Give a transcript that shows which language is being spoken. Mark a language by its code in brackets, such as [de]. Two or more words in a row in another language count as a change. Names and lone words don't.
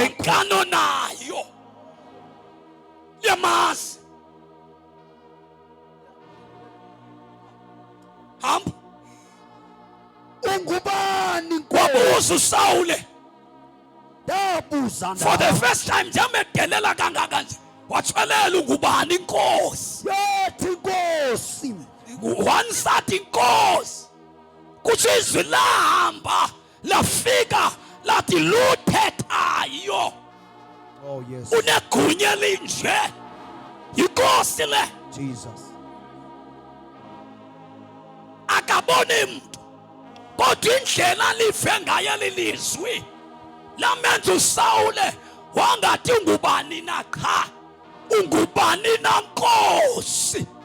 [xh] ngenkano nayo. Yamazi hamba Ungubani kwabuza uSawule. Ndabuza [en] For the first time [xh] njamedelela kangaka nje wathwelela ungubani inkosi. yathi Nkosi. One sathi inkosi, kuthi izwi lahamba lafika lathi luthethayo Oh yes. unegunya linje, yinkosi le. Jesus. Akaboni mntu kodwa indlela live ngayo lilizwi lamenza uSawule wangathi ungubani na qha, ungubani na nkosi.